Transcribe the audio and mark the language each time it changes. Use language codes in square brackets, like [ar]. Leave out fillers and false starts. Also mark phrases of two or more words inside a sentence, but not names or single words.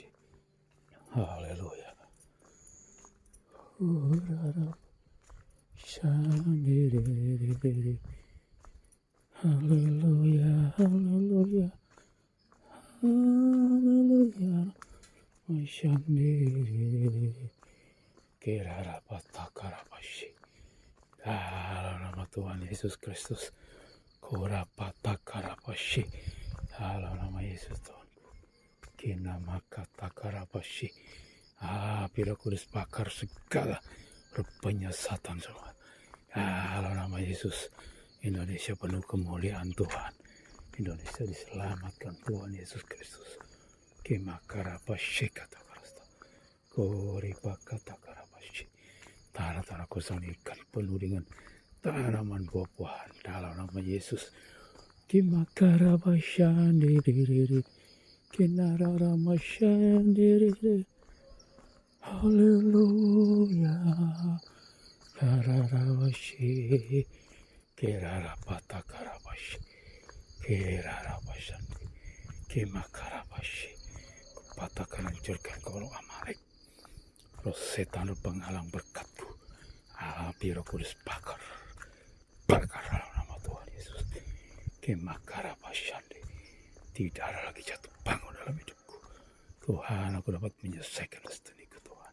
[id] Haleluya. Shandiriri. Haleluya, haleluya, haleluya. Shandiriri. Kerarapata karabashi. Dalam nama Tuhan Yesus Kristus. Korapata karabashi. Dalam nama Yesus Tuhan. Kinamakata karabashi. Api Roh Kudus bakar segala penyesatan semua. Dalam nama Yesus, Indonesia penuh kemuliaan Tuhan. Indonesia diselamatkan Tuhan Yesus Kristus. Kemakarabashi kata karasta. Koribakata karabashi. Tanah-tanah kosong ikan penuh dengan tanaman buah-buahan dalam nama Yesus. Kimakarabashandiri. Kinararamashandiri. Haleluya. Kararabashi. Kerarapata karabashi. Kerarabashandi. Kimakarabashi. Kupatahkan hancurkan kolong Amalek. Roh setan penghalang berkatku. Api Roh Kudus bakar. Bakar dalam nama Tuhan Yesus. Kemakarabasyande. Tidak ada lagi jatuh bangun dalam hidupku. Tuhan, aku dapat menyelesaikan destiniku Tuhan.